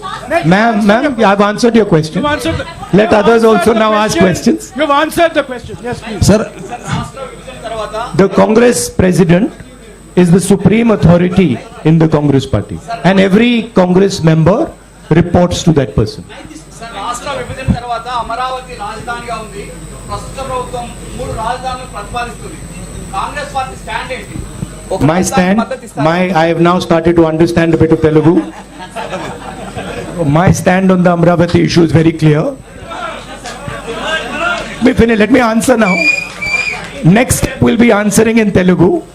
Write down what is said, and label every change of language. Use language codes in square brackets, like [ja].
[en] Ma'am, I've answered your question. You've answered Let others also now ask questions. You've answered the question. Yes, please. Sir, The Congress president is the supreme authority in the Congress party. And every Congress member reports to that person. [te] Sir రాష్ట్ర విభజన తర్వాత అమరావతి రాజధానిగా ఉంది. ప్రస్తుత ప్రభుత్వం 3 రాజధానులను ప్రతిపాదిస్తుంది. Congress party stand ఏంటి? [en] My stand, I have now started to understand a bit of Telugu. My stand on the Amaravati issue is very clear. Let me answer now. Next step will be answering in Telugu.